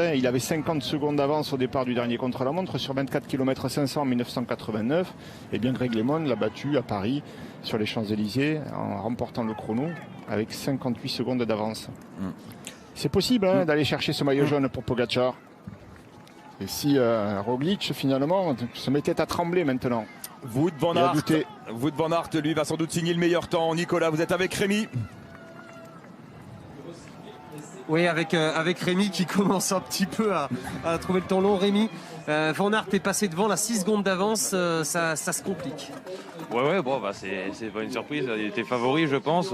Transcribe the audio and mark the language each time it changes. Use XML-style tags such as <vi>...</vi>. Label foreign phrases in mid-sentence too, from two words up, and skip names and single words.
<fr>Il avait 50 secondes d'avance au départ du dernier contre-la-montre sur 24 km 500 en 1989. Et bien Greg LeMond l'a battu à Paris sur les Champs-Élysées en remportant le chrono avec 58 secondes d'avance. C'est possible d'aller chercher ce maillot jaune pour Pogačar. Et si Roglič finalement se mettait à trembler maintenant. Wout van Aert, lui, va sans doute signer le meilleur temps. Nicolas, vous êtes avec Rémi? Oui, avec Rémi qui commence un petit peu à trouver le temps long. Rémi, Van Aert est passé devant, la 6 secondes d'avance, ça se complique. Ouais, bon, bah, c'est pas une surprise. Il était favori, je pense.</fr>